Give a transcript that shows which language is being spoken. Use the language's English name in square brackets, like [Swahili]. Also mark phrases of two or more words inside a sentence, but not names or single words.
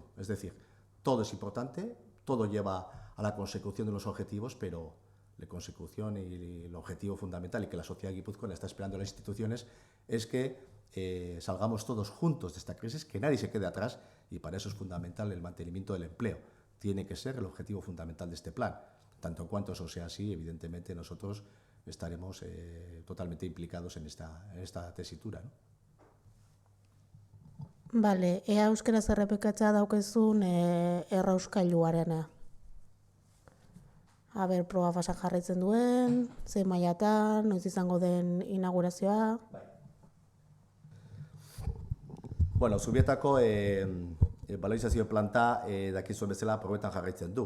[Spanish] Es decir, todo es importante, todo lleva a la consecución de los objetivos, pero la consecución y el objetivo fundamental, y que la sociedad guipuzcoana está esperando a las instituciones, es que salgamos todos juntos de esta crisis, que nadie se quede atrás, y para eso es fundamental el mantenimiento del empleo. Tiene que ser el objetivo fundamental de este plan. Tanto en cuanto eso sea así, evidentemente nosotros estaremos totalmente implicados en esta tesitura, ¿no? [Basque] Bale, ea euskeraz errepikatza daukezun errauskailuarena. Proba fasak jarraitzen duen, zein mailatan, noiz izango den inaugurazioa. Bueno, Zubietako balorizazio planta dakizuen bezala probetan jarraitzen du.